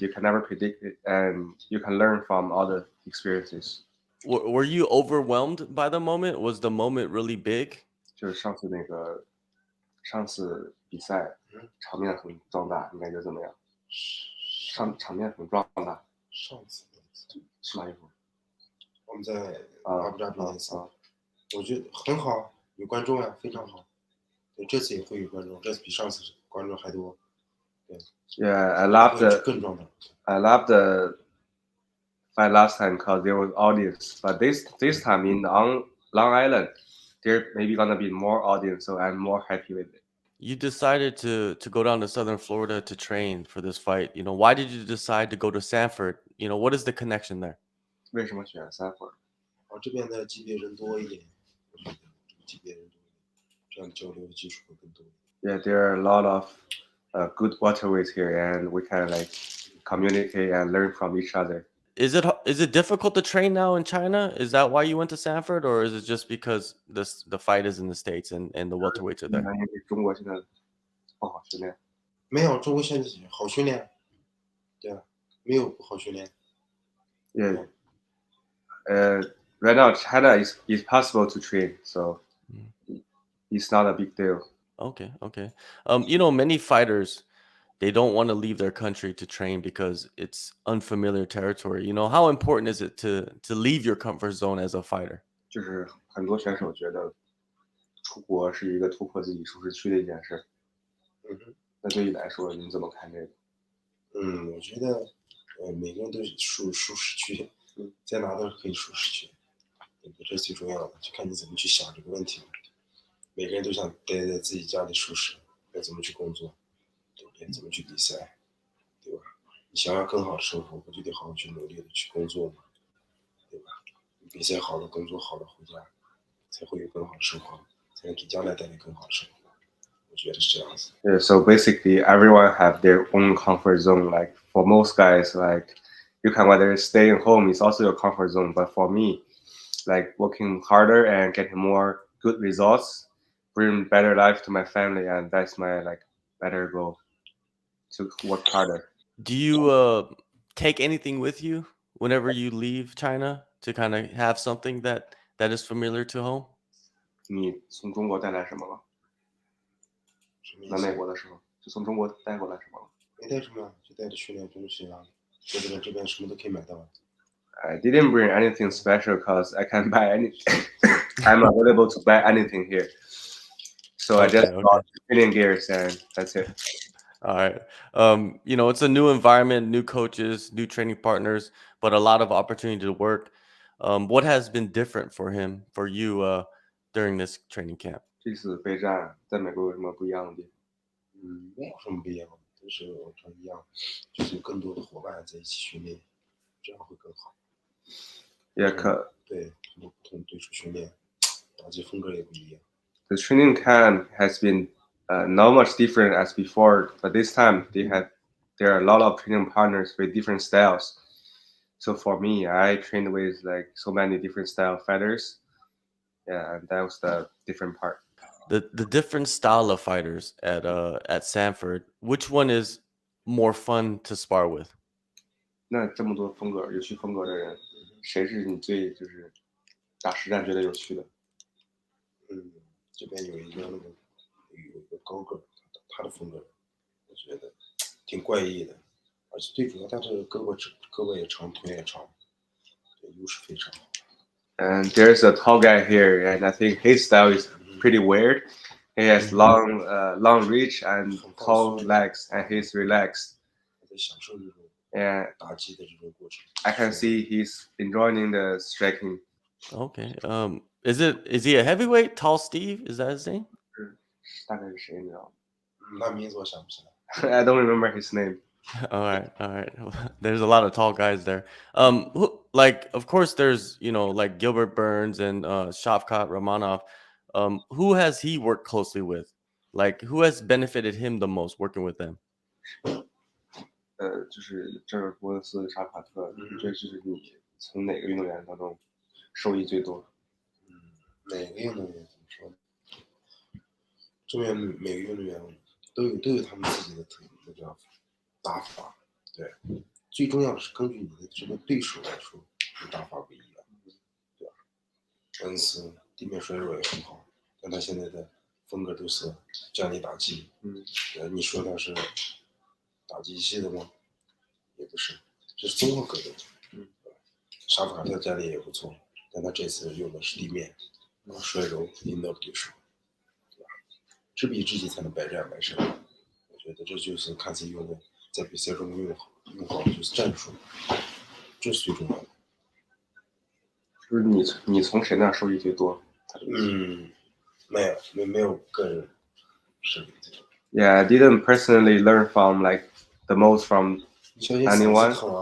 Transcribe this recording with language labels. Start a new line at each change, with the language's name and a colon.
English: You can never predict it, and you can learn from all the experiences. Were you overwhelmed by the moment? Was the moment really big?
Chinese: 就是上次比赛场面很壮大，你感觉怎么样？场面很壮大。上次是哪一部？我们在阿布扎比那次，我觉得很好，有观众呀，非常好。对，这次也会有观众，这次比上次观众还多。对。
English: Yeah, I love the
Chinese: 更壮大。
English: I love the fight last time because there was audience, but this time in Long Island, there maybe gonna be more audience, so I'm more happy with it. You decided to go down to Southern Florida to train for this fight. Why did you decide to go to Sanford? What is the connection there?
Chinese: 为什么选Sanford？这边的级别人多一点，我觉得级别人多一点，这样交流的基础会更多。
English: Yeah, there are a lot of good welterweights here, and we can communicate and learn from each other. Is it difficult to train now in China? Is that why you went to Sanford, or is it just because the fight is in the States and the welterweights are there?
Chinese: 中国现在不好训练。没有，中国现在好训练，对啊，没有不好训练。
English: Yeah. Right now China is possible to train, so it's not a big deal. Okay. Many fighters, they don't want to leave their country to train because it's unfamiliar territory. How important is it to leave your comfort zone as a fighter?
Chinese: 就是很多选手觉得出国是一个突破自己舒适区的一件事。那对你来说，你怎么看这个？我觉得，每个人都舒适区，在哪都可以舒适区，这是最重要的，就看你怎么去想这个问题。每个人都想待在自己家里舒适，要怎么去工作，对不对？怎么去比赛，对吧？你想要更好的生活，不就得好好去努力的去工作吗？对吧？比赛好了，工作好了，回家才会有更好的生活，才能给将来带来更好的生活。我觉得是这样子。
English: Yeah, so basically, everyone have their own comfort zone. Like for most guys, you can whether staying home is also your comfort zone. But for me, working harder and getting more good results, bring better life to my family, and that's my better goal. To work harder. Do you take anything with you whenever you leave China to kind of have something that is familiar to home?
Chinese: 你从中国带来什么了？来美国的时候，就从中国带过来什么了？没带什么，就带着训练东西啊。这边什么都可以买到。
English: I didn't bring anything special because I can buy anything. I'm available to buy anything here. So I just bought training gears and that's it. All right. It's a new environment, new coaches, new training partners, but a lot of opportunity to work. What has been different for you during this training camp?
Chinese: 这次备战在美国有什么不一样的地方？没有什么不一样，都是完全一样，就是有更多的伙伴在一起训练，这样会更好。
English: Yeah,
Chinese: 对，不同对手训练，打击风格也不一样。
English: the training camp has been not much different as before, but this time there are a lot of training partners with different styles. So for me, I trained with like so many different style fighters. Yeah, and that was the different part. The different style of fighters at Sanford, which one is more fun to spar with?
Chinese: 那这么多风格有趣风格的人，谁是你最就是打实战觉得有趣的？这边有一个有一个高个，他的风格我觉得挺怪异的，而且最主要他这个胳膊也长，腿也长，对，优势非常好。
English: And there's a tall guy here, and I think his style is pretty weird. He has long reach and tall legs, and he's relaxed.
Chinese: 他在享受这种
English: And
Chinese: 打击的这种过程。
English: I can see he's enjoying the striking. Okay. Is he a heavyweight? Tall Steve? Is that his name?
Chinese: 大概是谁你知道他名字我想不起来。吗？
English: I don't remember his name. All right. There's a lot of tall guys there. Like of course there's like Gilbert Burns and Shavkat Ramanov. Who has he worked closely with? Like who has benefited him the most working with them?
Chinese: 就是这尔波斯、沙卡特，这就是你从哪个运动员当中受益最多？哪个运动员怎么说呢？这边每个运动员都有他们自己的那叫打法，对，最重要的是根据你的这个对手来说，你打法不一样，对吧？恩斯地面摔弱也很好，但他现在的风格都是将你打击，你说他是打击系的吗？也不是，这是综合格斗，沙夫卡特战力也不错，但他这次用的是地面，摔柔引导对手，对吧？知彼知己才能百战百胜，我觉得这就是看自己用的，在比赛中用好就是战术，这是最重要的。就是你从谁那受益最多？没有个人实力这种。
English: Yeah, I didn't personally learn from like the most from anyone.